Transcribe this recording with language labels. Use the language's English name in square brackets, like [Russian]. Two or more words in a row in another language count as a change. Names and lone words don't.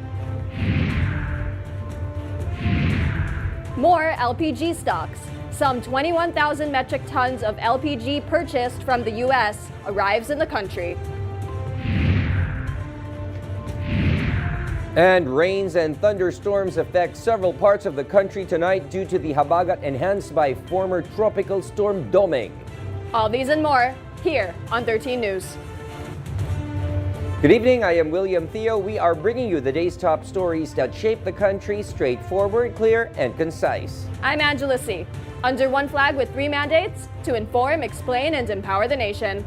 [English] More LPG stocks. Some 21,000 metric tons of LPG purchased from the U.S. arrives in the country. And rains and thunderstorms affect several parts of the country tonight due to the habagat enhanced by former tropical storm Doming. All these and more here on 13 News. Good evening, I am William Thio. We are bringing you the day's top stories that shape the country, straightforward, clear, and concise. I'm Angela C. Under one flag with 3 mandates to inform, explain, and empower the nation.